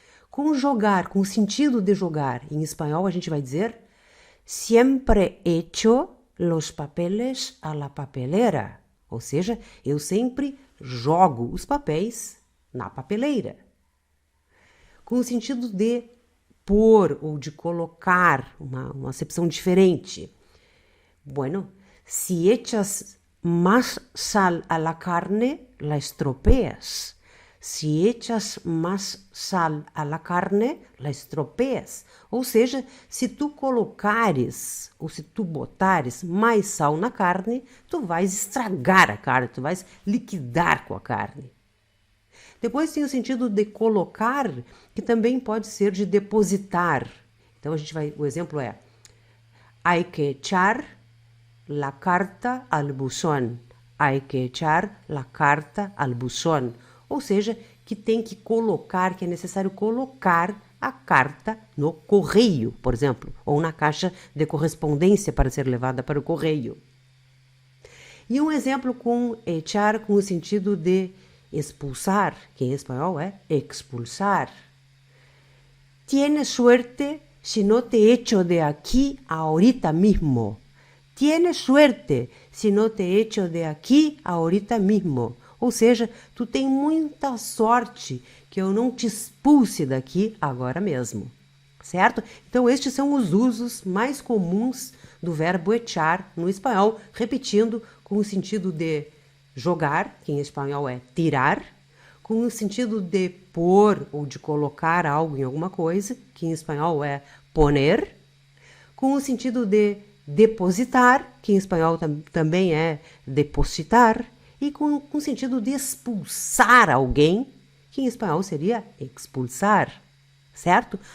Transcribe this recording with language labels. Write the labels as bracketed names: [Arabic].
[Portuguese] Com jogar, com o sentido de jogar, em espanhol a gente vai dizer [Spanish] siempre echo los papeles a la papelera. [Portuguese] Ou seja, eu sempre jogo os papéis na papeleira. Com o sentido de pôr ou de colocar, uma acepção diferente. [Spanish] Bueno, si echas más sal a la carne, la estropeas. Si echas más sal a la carne, la estropeas. [Portuguese] Ou seja, se tu colocares, ou se tu botares mais sal na carne, tu vais estragar a carne, tu vais liquidar com a carne. Depois tem o sentido de colocar, que também pode ser de depositar. Então o exemplo é: [Spanish] hay que echar la carta al buzón. Hay que echar la carta al buzón. [Portuguese] Ou seja, que tem que colocar, que é necessário colocar a carta no correio, por exemplo, ou na caixa de correspondência para ser levada para o correio. E um exemplo com echar com o sentido de expulsar, que em espanhol é expulsar. [Spanish] Tienes suerte si no te echo de aquí ahorita mismo. Tienes suerte si no te echo de aquí ahorita mismo. [Portuguese] Ou seja, tu tem muita sorte que eu não te expulse daqui agora mesmo, certo? Então estes são os usos mais comuns do verbo echar no espanhol, repetindo com o sentido de jogar, que em espanhol é tirar, com o sentido de pôr ou de colocar algo em alguma coisa, que em espanhol é poner, com o sentido de depositar, que em espanhol também é depositar, e com o sentido de expulsar alguém, que em espanhol seria expulsar, certo?